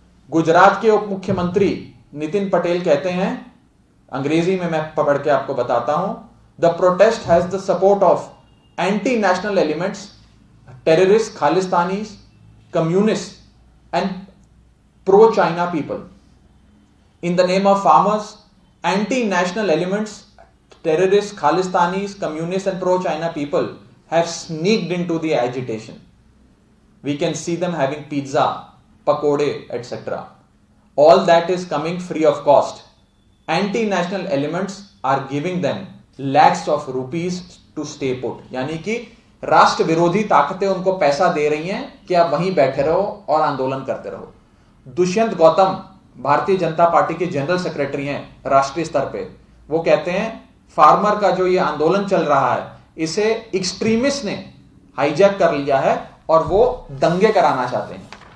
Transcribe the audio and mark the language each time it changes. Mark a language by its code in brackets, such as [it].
[hi] गुजरात के उप मुख्यमंत्री नितिन पटेल कहते हैं, अंग्रेजी में मैं पढ़ के आपको बताता हूं, [en] The protest has the support of anti national elements, terrorist, Khalistanis, communist and pro China people. In the name of farmers, anti-national elements, terrorists, Khalistanis, communists and pro-China people have sneaked into the agitation. We can see them having pizza, pakode, etc. All that is coming free of cost. Anti-national elements are giving them lakhs of rupees to stay put. [hi] यानी कि राष्ट्र विरोधी ताकतें उनको पैसा दे रही हैं कि आप वहीं बैठे रहो और आंदोलन करते रहो। दुष्यंत गौतम भारतीय जनता पार्टी के जनरल सेक्रेटरी हैं राष्ट्रीय स्तर पे, वो कहते हैं फार्मर का जो ये आंदोलन चल रहा है इसे एक्सट्रीमिस्ट ने हाईजैक कर लिया है और वो दंगे कराना चाहते हैं।